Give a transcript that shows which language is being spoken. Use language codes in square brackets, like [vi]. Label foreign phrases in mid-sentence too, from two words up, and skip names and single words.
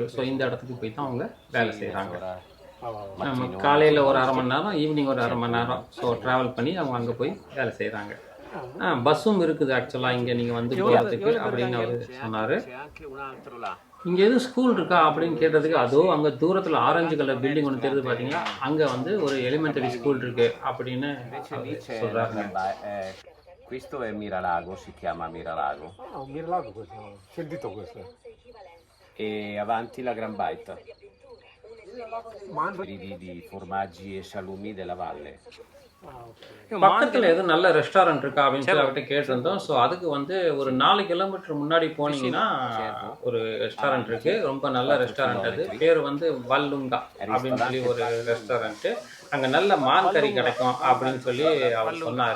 [ta] ஸோ இந்த இடத்துக்கு போய் தான் அவங்க வேலை செய்கிறாங்க. நம்ம காலையில் ஒரு 1/2 மணி நேரம், ஈவினிங் ஒரு 1/2 மணி நேரம் ஸோ ட்ராவல் பண்ணி அவங்க அங்கே போய் வேலை செய்கிறாங்க. பஸ்ஸும் இருக்குது ஆக்சுவலாக இங்கே நீங்கள் வந்து போகிறதுக்கு அப்படின்னு அவர் சொன்னார். இங்கே எதுவும் ஸ்கூல் இருக்கா அப்படின்னு கேட்டதுக்கு, அதோ அங்கே தூரத்தில் [en] orange colour building [ta] ஒன்று தெரியுது பார்த்தீங்களா, அங்கே வந்து ஒரு [en] elementary school [ta] இருக்கு அப்படின்னு சொல்கிறாங்க. [it] Questo è Miralago, si chiama Miralago. Ah, un Miralago questo, sentito questo. E avanti la Gran Baita. Di formaggi e salumi della valle. [ta] பக்கத்தில் எதுவும் நல்ல ரெஸ்டாரண்ட் இருக்கா அப்படின்னு சொல்லி அவர்கிட்ட கேட்டிருந்தோம். ஸோ அதுக்கு வந்து ஒரு 4 கிலோமீட்டர் முன்னாடி போனீங்கன்னா ஒரு ரெஸ்டாரண்ட் இருக்கு. ரொம்ப நல்ல ரெஸ்டாரண்ட். அது பேர் வந்து வல்லுங்கா அப்படின்னு சொல்லி ஒரு ரெஸ்டாரண்ட்டு. அங்கே நல்ல மான் கறி கிடைக்கும் அப்படின்னு சொல்லி அவர் சொன்னார்.